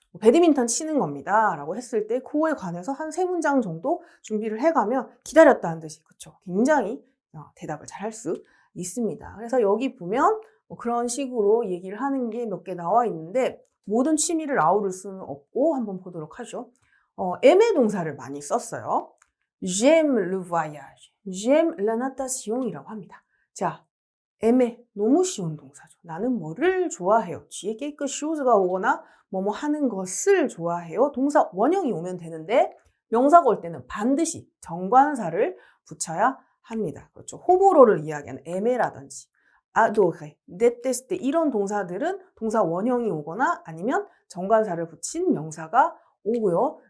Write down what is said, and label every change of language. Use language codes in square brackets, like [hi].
[ko] 배드민턴 치는 겁니다. 라고 했을 때 그거에 관해서 한 3문장 정도 준비를 해가면 기다렸다는 듯이 그쵸? 굉장히 대답을 잘 할 수 있습니다. 그래서 여기 보면 그런 식으로 얘기를 하는 게 몇 개 나와 있는데 모든 취미를 아우를 수는 없고 한번 보도록 하죠. aimer 동사를 많이 썼어요. [fr] J'aime le voyage, j'aime la natation [ko] 이라고 합니다. 자, aimer 너무 쉬운 동사죠. 나는 뭐를 좋아해요. 뒤에 [fr] quelque chose [ko] 가 오거나 뭐뭐 하는 것을 좋아해요. 동사 원형이 오면 되는데 명사가 올 때는 반드시 정관사를 붙여야 합니다. 그렇죠. 호불호를 이야기하는 aimer라든지 adorer, détester 이런 동사들은 동사 원형이 오거나 아니면 정관사를 붙인 명사가 오고요.